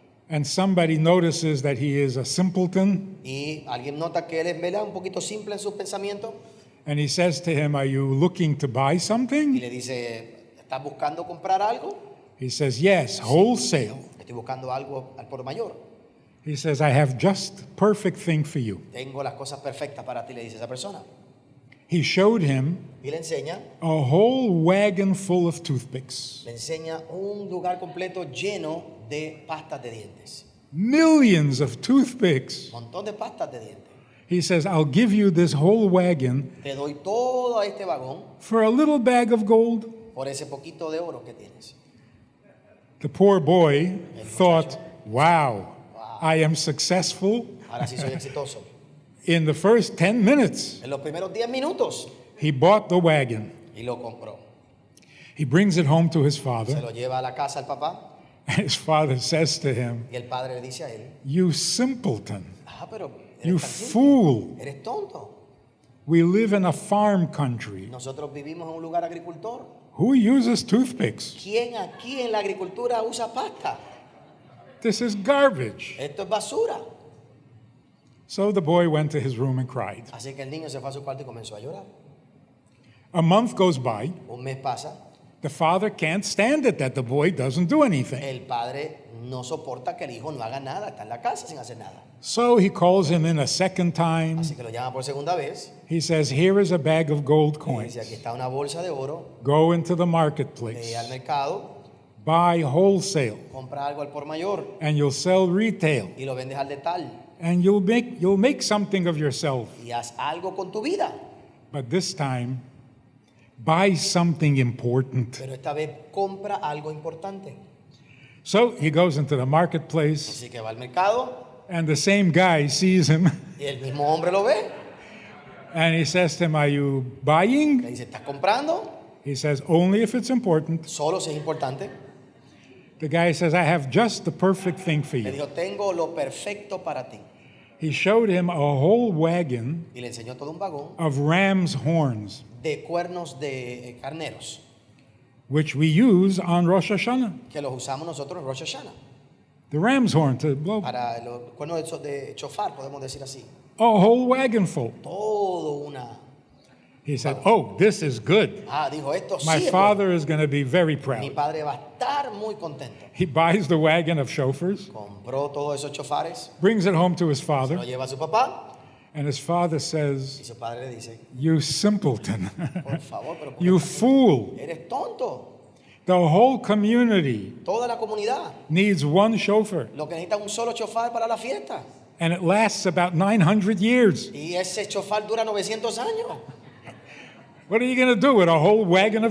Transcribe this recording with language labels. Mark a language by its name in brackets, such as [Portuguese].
[English] and somebody notices that he is a simpleton, [Spanish] y alguien nota que él es, ¿verdad?, un poquito simple en sus pensamientos [English] and he says to him, "Are you looking to buy [Spanish] y [English] something?" [Spanish] le dice, ¿estás buscando comprar algo? [English] He says, "Yes, wholesale." [Spanish] Estoy buscando algo al por mayor. [English] He says, "I have just perfect thing for you." [Spanish] Tengo las cosas perfectas para ti, le dice esa persona. [English] He showed him [Spanish] Y le enseña [English] a whole wagon full of toothpicks, [Spanish] un lugar completo lleno de pastas de dientes. [English] millions of toothpicks. [Spanish] Un montón de pastas de dientes. [English] He says, "I'll give you this whole wagon [Spanish] Te doy todo este vagón [English] for a little bag of gold." [Spanish] por ese poquito de oro que tienes. [English] The poor boy thought, "Wow, I am successful." [Spanish] Ahora sí soy exitoso. [English] In the first 10 minutes, [Spanish] En los primeros 10 minutos [English] he bought the wagon. [Spanish] y lo compró. [English] He brings it home to his [Spanish] Se [English] father, [Spanish] lo lleva a la casa al papá [English] and his father says to him, [Spanish] y el padre le dice a él, [English] "You simpleton, [Spanish] pero [English] you [Spanish] eres tan simple, [English] fool. [Spanish] eres tonto. [English] We live in a farm country. [Spanish] Nosotros vivimos en un lugar agricultor. [English] Who uses toothpicks? [Spanish] ¿Quién aquí en la agricultura usa pasta? [English] This is garbage." [Spanish] Esto es basura. [English] So the boy went to his room and cried. [Spanish] Así que el niño se fue a su cuarto y comenzó a llorar. [English] A month goes by. [Spanish] Un mes pasa. [English] The father can't stand it that the boy doesn't do anything. [Spanish] El padre no soporta que el hijo no haga nada, está en la casa sin hacer nada. [English] So he calls him in a second time. [Spanish] Así que lo llama por segunda vez. [English] He says, "Here is a bag of gold [Spanish] Y [English] coins. [Spanish] dice, aquí está una bolsa de oro. [English] Go into the marketplace, [Spanish] al mercado, [English] buy wholesale, [Spanish] compra algo al por mayor [English] and you'll sell retail, [Spanish] y lo vendes al de tal. [English] and you'll make something of yourself. [Spanish] Y haz algo con tu vida. [English] But this time, buy something important." [Spanish] Pero esta vez compra algo importante. [English] So he goes into the marketplace, [Spanish] Así que va al mercado [English] and the same guy sees him, [Spanish] y el mismo hombre lo ve. [English] and he says to him, "Are you [Spanish] Le [English] buying?" [Spanish] dice, ¿estás comprando? [English] He says, "Only if it's important." [Spanish] Solo si es importante. [English] The guy says, "I have just the perfect thing for [Spanish] Le [English] you." [Spanish] dijo, tengo lo perfecto para ti. [English] He showed him a whole wagon [Spanish] Y le enseñó todo un vagón [English] of ram's horns, [Spanish] de cuernos de carneros [English] which we use on Rosh Hashanah. [Spanish] que los usamos nosotros en Rosh Hashanah. [English] The ram's horn to blow. [Spanish] Para los cuernos de chofar, podemos decir así. [English] A whole wagon full. [Spanish] Todo una... [English] He said, "Oh, this is good. [Spanish] dijo, esto [English] My [Spanish] sí es [English] father is going to be very [Spanish] bueno. Mi [English] proud." [Spanish] padre va a estar muy contento. [English] He buys the wagon of chauffeurs, [Spanish] Compró todos esos chofares, [English] brings it home to his [Spanish] se [English] father, [Spanish] lo lleva a su papá [English] and his father [Spanish] y [English] says, [Spanish] su padre le dice, [English] "You simpleton, [Spanish] por favor, pero ¿por qué [English] you [Spanish] estás así? [English] fool. [Spanish] Eres tonto. [English] The whole community [Spanish] Toda la comunidad [English] needs one chauffeur, [Spanish] lo que necesita es un solo chofar para la fiesta. [English] and it lasts about 900 years. [Spanish] Y ese chofar dura 900 años. [English] What are you going to do with a whole wagon of